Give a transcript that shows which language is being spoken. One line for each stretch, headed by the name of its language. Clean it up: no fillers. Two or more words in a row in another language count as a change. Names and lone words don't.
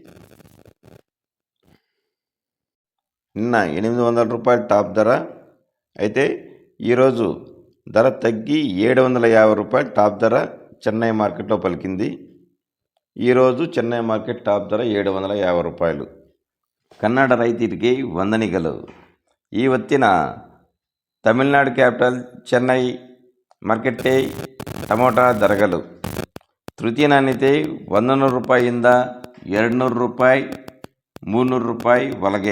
Telugu: నిన్న 800 రూపాయలు టాప్ ధర అయితే ఈరోజు ధర తగ్గి 750 రూపాయలు టాప్ ధర చెన్నై మార్కెట్లో పలికింది. ఈరోజు చెన్నై మార్కెట్ టాప్ ధర 750 రూపాయలు.
Kannada: ಕನ್ನಡ ರೈತರಿಗೆ ವಂದನೆಗಳು. ಇವತ್ತಿನ ತಮಿಳುನಾಡು ಕ್ಯಾಪಿಟಲ್ ಚೆನ್ನೈ ಮಾರ್ಕೆಟ್ಗೆ ಟೊಮೊಟೊ ದರಗಳು ತೃತೀಯ ನಾಣ್ಯತೆ 100 ರೂಪಾಯಿಯಿಂದ 200 ರೂಪಾಯಿ, 300 ರೂಪಾಯಿ ಒಳಗೆ.